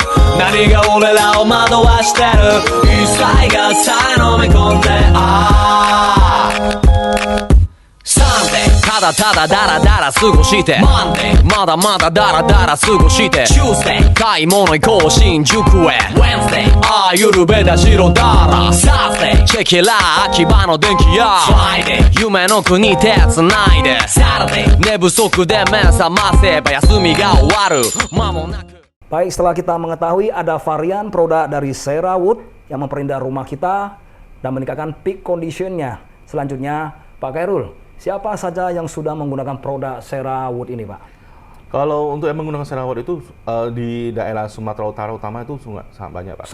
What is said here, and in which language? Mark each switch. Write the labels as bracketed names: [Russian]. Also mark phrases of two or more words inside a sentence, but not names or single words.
[Japanese] 何が俺らを惑わしてる。一切がさえ飲み込んで、サンデーただただダラダラ過ごして、マンデーまだまだダラダラ過ごして、チュースデー買い物行こう新宿へ、ウェンズデーああゆるべだ白だら、サーズデーチェキラー秋葉の電気屋、フライデー夢の国手つないで、サラデー寝不足で目覚ませば休みが終わる間もなく。 [Indonesian] Baik, setelah kita mengetahui ada varian produk dari Cera Wood yang memperindah rumah kita dan meningkatkan [English] peak conditionnya. [Indonesian] Selanjutnya, Pak Khairul, siapa saja yang sudah menggunakan produk Cera Wood ini, Pak? Kalau untuk yang menggunakan Cera Wood itu di daerah Sumatera Utara utama itu sangat banyak, Pak.